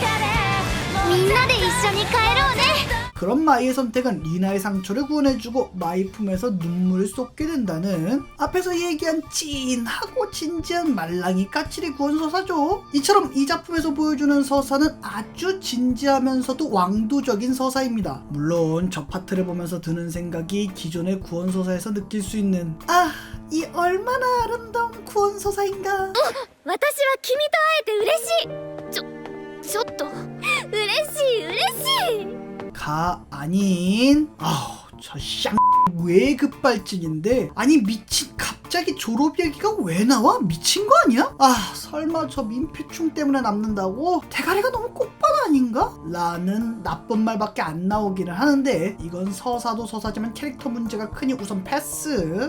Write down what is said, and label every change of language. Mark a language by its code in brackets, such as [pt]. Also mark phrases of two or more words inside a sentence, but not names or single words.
[ko] 그런 마이의 선택은 리나의 상처를 구원해주고 마이 품에서 눈물을 쏟게 된다는, 앞에서 얘기한 찐하고 진지한 말랑이 까칠이 구원 서사죠. 이처럼 이 작품에서 보여주는 서사는 아주 진지하면서도 왕도적인 서사입니다. 물론 저 파트를 보면서 드는 생각이 기존의 구원 서사에서 느낄 수 있는, 이 얼마나 아름다운 구원 서사인가. [ja] 私は君と会えて嬉しい。ちょっと嬉しい。 [ko] 가 아닌, 저 쌍 왜 급발진인데? 아니 미친, 갑자기 졸업 얘기가 왜 나와? 미친 거 아니야? 설마 저 민폐충 때문에 남는다고? 대가리가 너무 꽃밭 아닌가? 라는 나쁜 말밖에 안 나오기는 하는데, 이건 서사도 서사지만 캐릭터 문제가 크니 우선 패스.